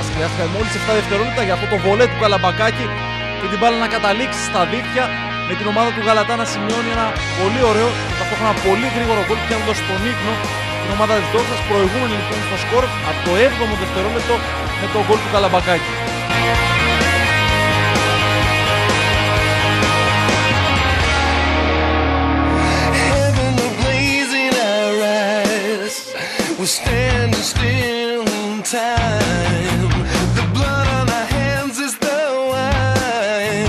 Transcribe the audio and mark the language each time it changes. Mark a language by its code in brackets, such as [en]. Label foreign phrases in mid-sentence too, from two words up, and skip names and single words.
[el] Χρειάστηκαν μόλις 7 δευτερόλεπτα για αυτό το βολέ του Καλαμπακάκη και την μπάλα να καταλήξει στα δίχτυα, με την ομάδα του Γαλατά να σημειώνει ένα πολύ ωραίο και ταυτόχρονα πολύ γρήγορο γκολ, πιάνοντας στον ύπνο την ομάδα της Δόξας, προηγούμενη λοιπόν στο σκορ από το 7ο δευτερόλεπτο με το γκολ του Καλαμπακάκη. [en] We're standing still in time. The blood on our hands is the wine.